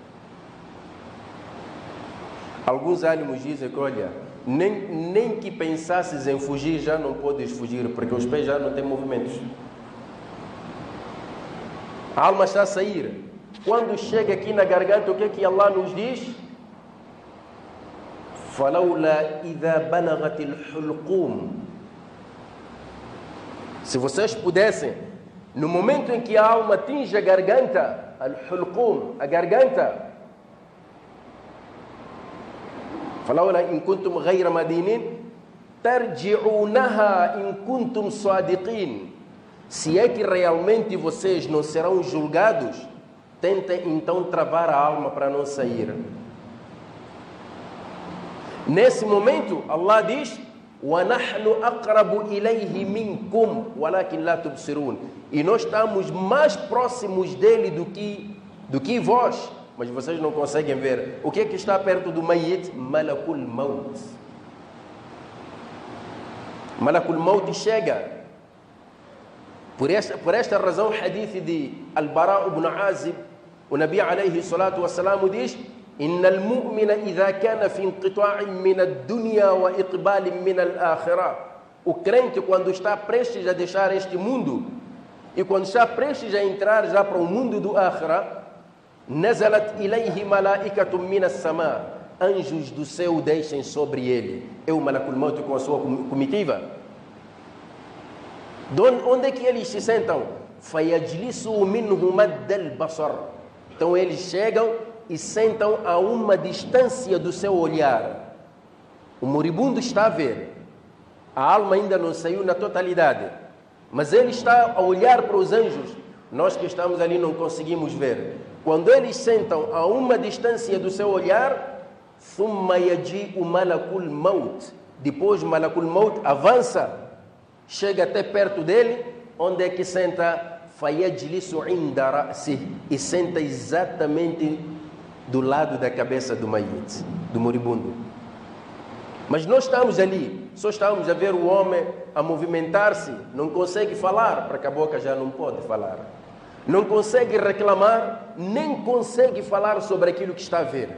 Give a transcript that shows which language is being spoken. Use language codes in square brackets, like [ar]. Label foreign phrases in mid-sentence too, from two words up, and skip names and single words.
[pt] Alguns ânimos dizem que, olha, nem que pensasses em fugir, já não podes fugir, porque os pés já não têm movimentos. A alma está a sair. Quando chega aqui na garganta, o que é que Allah nos diz? [ar] فَلَوْلَا إِذَا بَلَغَتِ الْحُلْقُومِ. [pt] Se vocês pudessem, no momento em que a alma atinge a garganta, al-hulqum, a garganta, [ar] فَلَوْلَا إِن كُنْتُمْ غَيْرَ مَدِينِينَ تَرْجِعُونَهَا إِن كُنْتُمْ صَادِقِينَ. [pt] Se é que realmente vocês não serão julgados, tentem então travar a alma para não sair. Nesse momento, Allah diz: [ar] وَنَحْنُ أَقْرَبُ إِلَيْهِ مِنْكُمْ وَلَكِنْ لَا تُبْصِرُونَ. [pt] E nós estamos mais próximos dele do que vós, mas vocês não conseguem ver. O que é que está perto do Mayyit? Malakul Maut. Malakul Maut chega. Por esta razão, o hadith de Al-Bara ibn Azib, o [ar] نبي عليه الصلاة والسلام [pt] diz: [ar] إن المؤمن إذا كان في انقطاع من الدنيا وإقبال من الآخرة. [pt] O crente, quando está prestes a deixar este mundo e quando está prestes a entrar já para o mundo do Akhira, [ar] نزلت إليه ملائكة من السماء. [pt] Anjos do céu descem sobre ele. É o Malakul Maut com a sua comitiva. Onde é que eles se sentam? [ar] فَيَجْلِسُوا مِنْهُ مَدَّ الْبَصَرِ. [pt] Então eles chegam e sentam a uma distância do seu olhar. O moribundo está a ver. A alma ainda não saiu na totalidade, mas ele está a olhar para os anjos. Nós que estamos ali não conseguimos ver. Quando eles sentam a uma distância do seu olhar, [ar] ثُمَّ يَجِيءُ مَلَكُ الْمَوْتِ. [pt] Depois Malakul Maut avança, chega até perto dele. Onde é que senta? [ar] فَيَجْلِسُ عِنْدَ رَأْسِهِ. [pt] E senta exatamente do lado da cabeça do Mayyit, do moribundo. Mas nós estamos ali, só estamos a ver o homem a movimentar-se, não consegue falar, porque a boca já não pode falar. Não consegue reclamar, nem consegue falar sobre aquilo que está a ver.